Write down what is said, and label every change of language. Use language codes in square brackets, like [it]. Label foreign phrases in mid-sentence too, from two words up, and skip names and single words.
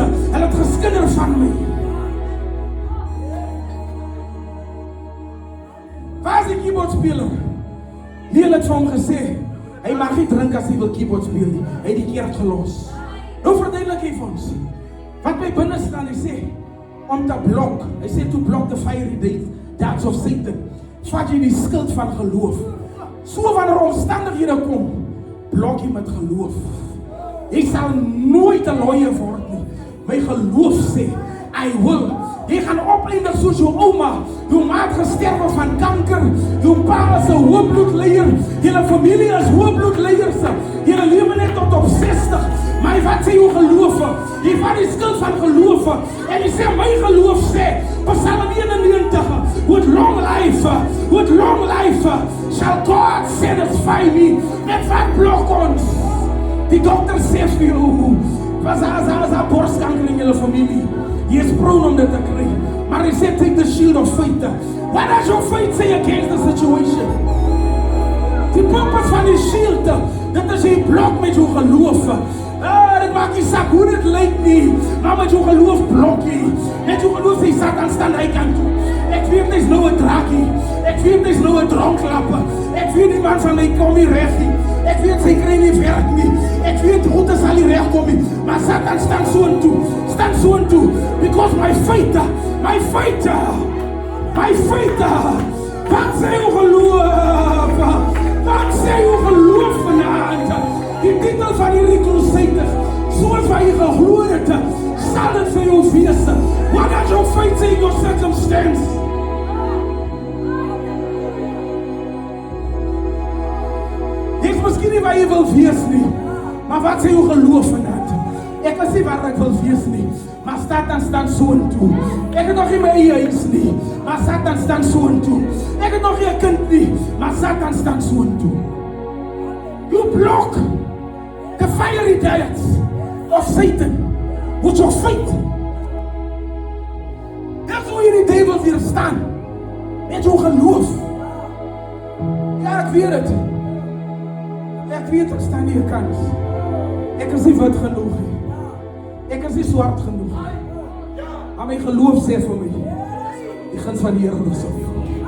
[af] Hulle het geskinder van my. Waar is die keyboardspeler? Leel het vir hom gesê, hy mag nie drink as hy wil keyboard speel nie. Hy het die kerk gelos. Nou verduidelik hy vir ons. Wat by binne staan, hy sê, om te blok. Hy sê, [en] to block the fiery darts of Satan. [af] Vat jy die skild van geloof. So wanneer omstandighede kom, blok jy met geloof. Jy sal nooit 'n looie word nie. My geloof sê, [en] I will. [af] Jy gaan opeindig soos jou ouma. Jou ma het gesterwe van kanker. Jou pa is 'n hoëbloedleier. Julle familie is hoëbloedleiers. Julle lewe net tot op 60. Maar wat sê jou geloof? Jy vat die skild van geloof. En jy sê, my geloof sê, Psalm 91, [en] with long life shall God satisfy me. [af] Met wat blok ons? Die dokter sê vir jou, was daar borstkanker in julle familie. Jy is prone om dit te kry. Maar hy sê, [en] take the shield of faith. What does your faith say against the situation? [af] Die purpose van die shield, dit is jy blok met jou geloof. Dit maak nie saak hoe dit lyk nie, maar met jou geloof blok jy. Met jou geloof sê, Satan staan hy kant toe. Ek weet hy's nou 'n draakie. Ek weet hy's nou 'n dronklapper. Ek weet die man van hy kom nie reg nie. Ek weet sy kry nie werk nie. Ek weet goed sal nie reg kom nie. Maar Satan staan so en toe. [en] Because my faith. [af] Wat sê jou geloof? Wat sê jou geloof vanaand? Die titel van hierdie crusade, soos wat jy geglo het, sal dit vir jou wees. [en] What does your faith say in your circumstance? [af] Jy is miskien nie waar jy wil wees nie, maar wat sê jou geloof vanaand? Ek is nie waar ek wil wees nie, maar Satan staan so en toe. Ek het nog nie my eie huis nie, maar Satan staan so en toe. Ek het nog nie 'n kind nie, maar Satan staan so en toe. [en] You block the fiery darts of Satan with your faith. [af] Dis hoe jy die duiwel weerstaan. Met jou geloof. Ja, ek weet het. Ek weet ek staan hier kans. Ek is nie wit genoeg nie. Ek is nie swart genoeg nie. Maar my geloof sê vir my, die guns van die Here rus op jou.